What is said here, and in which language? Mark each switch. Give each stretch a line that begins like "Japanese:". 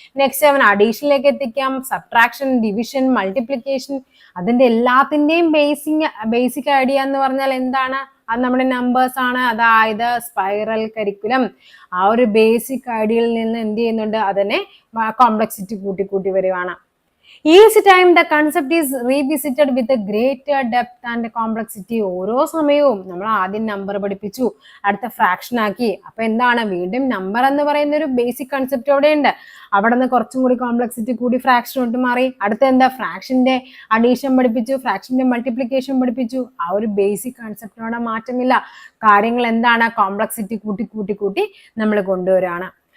Malayalam: Next അവൻ അഡീഷനിലേക്ക് എത്തിക്കാം, subtraction, division, multiplication, അതിന്റെ എല്ലാത്തിന്റെയും ബേസിക് ഐഡിയ എന്ന് പറഞ്ഞാൽ എന്താണ്, അത് നമ്മുടെ നമ്പേഴ്സ് ആണ്. അതായത് സ്പൈറൽ കരിക്കുലം ആ ഒരു ബേസിക് ഐഡിയയിൽ നിന്ന് എന്ത് ചെയ്യുന്നുണ്ട്, അതിനെ കോംപ്ലക്സിറ്റി കൂട്ടി വരുവാണ്.
English: Each time the concept is revisited with a greater depth and complexity.
Malayalam: ഓരോ സമയവും നമ്മൾ ആദ്യം നമ്പർ പഠിപ്പിച്ചു, അടുത്ത ഫ്രാക്ഷൻ ആക്കി, അപ്പൊ എന്താണ്, വീണ്ടും നമ്പർ എന്ന് പറയുന്ന ഒരു ബേസിക് കൺസെപ്റ്റ് അവിടെ ഉണ്ട്. അവിടെ നിന്ന് കുറച്ചും കൂടി കോംപ്ലക്സിറ്റി കൂടി ഫ്രാക്ഷനോട്ട് മാറി. അടുത്ത എന്താ, ഫ്രാക്ഷന്റെ അഡീഷൻ പഠിപ്പിച്ചു, ഫ്രാക്ഷന്റെ മൾട്ടിപ്ലിക്കേഷൻ പഠിപ്പിച്ചു. ആ ഒരു ബേസിക് കൺസെപ്റ്റിനോട് മാറ്റമില്ല. കാര്യങ്ങൾ എന്താണ്, കോംപ്ലക്സിറ്റി കൂട്ടി നമ്മൾ കൊണ്ടുവരാണ്.